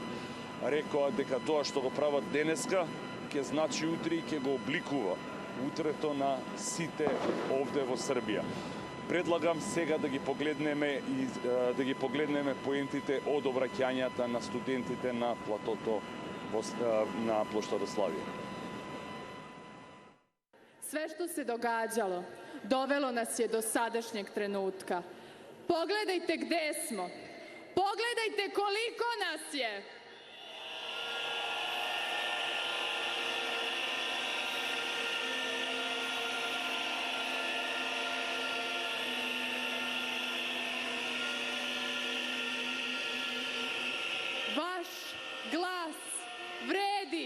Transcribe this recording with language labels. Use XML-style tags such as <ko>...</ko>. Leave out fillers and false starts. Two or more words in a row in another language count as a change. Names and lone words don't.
<mk>Рекоа дека тоа што го прават денеска ќе значи утре и ќе го обликува утрето на сите овде во Србија. Предлагам сега да ги погледнеме поентите од обраќањата на студентите на платото на плоштадот Славија.</mk> <sr>Sve što se događalo dovelo nas je do sadašnjeg trenutka. Pogledajte gde smo. Pogledajte koliko nas je. Vaš glas vredi.</sr>